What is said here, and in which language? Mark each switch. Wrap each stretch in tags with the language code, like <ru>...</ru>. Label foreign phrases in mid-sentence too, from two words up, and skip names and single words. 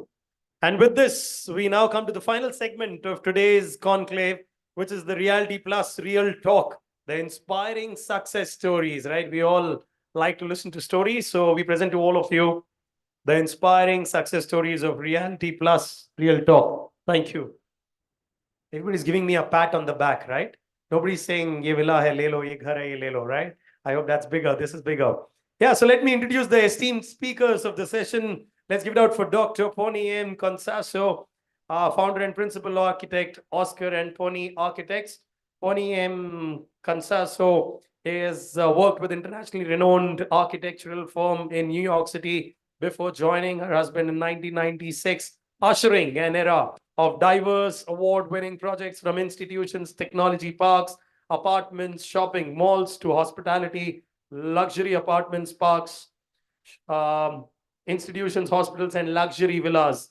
<en>And with this, we now come to the final segment of today's conclave, which is the Reality Plus Real Talk, the inspiring success stories, right? We all like to listen to stories, so we present to all of you the inspiring success stories of Reality Plus Real Talk. Thank you. Everybody's giving me a pat on the back, right? Nobody's saying,</en> <hi>ये villa है, ले लो, ये घर है, ये ले लो,</hi> <en>right? I hope that's bigger. This is bigger. Yeah, so let me introduce the esteemed speakers of the session. Let's give it out for Dr. Pony M. Consaso, founder and principal architect, Oscar and Pony Architects. Pony M. Consaso has worked with internationally renowned architectural firm in New York City before joining her husband in 1996, ushering an era of diverse award-winning projects from institutions, technology parks, apartments, shopping malls to hospitality, luxury apartments, parks, institutions, hospitals, and luxury villas.</en>